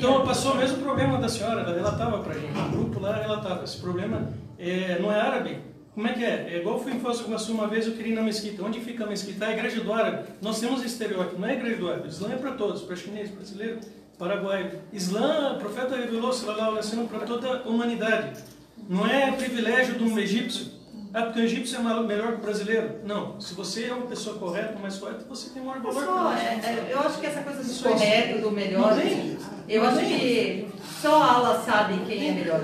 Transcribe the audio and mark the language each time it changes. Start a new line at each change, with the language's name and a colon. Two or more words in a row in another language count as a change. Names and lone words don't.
Portuguese: Então passou o mesmo problema da senhora, ela relatava para a gente. O grupo lá relatava. Esse problema não é árabe. Como é que é? É igual eu fui em Foz do Iguaçu uma vez, eu queria ir na mesquita. Onde fica a mesquita? É a igreja do árabe. Nós temos estereótipo, não é a igreja do árabe. Islã é para todos, para chinês, brasileiro, paraguaio. Islã, o profeta revelou,
Arabic: صلى الله عليه وسلم,
Portuguese: para toda a humanidade. Não é privilégio de um egípcio. Ah, porque o egípcio é melhor que o brasileiro. Não. Se você é uma pessoa correta, mais correta, você tem maior valor. Eu acho que essa coisa do correto, do melhor, eu acho que só Allah sabe quem é melhor.